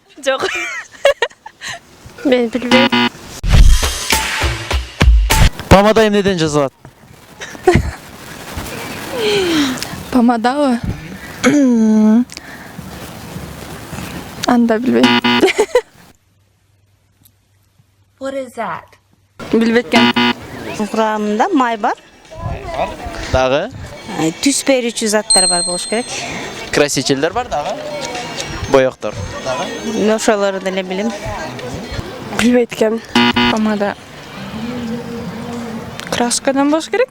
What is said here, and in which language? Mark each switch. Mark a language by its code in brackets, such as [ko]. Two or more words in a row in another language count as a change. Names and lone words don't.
[ky] Жок. Мен билбейм. Помада эмнеден жасалат? Помадабы? Анда билбейм. [en] What is that? [ky] Билбеткен. Курамында май бар. Дагы? Түс берүүчү заттар бар болуш керек. Красителдер бар дагы? Боёктор. Дагы? Ошолорду деле билем. Билбейт помада. Краскадан болуш керек?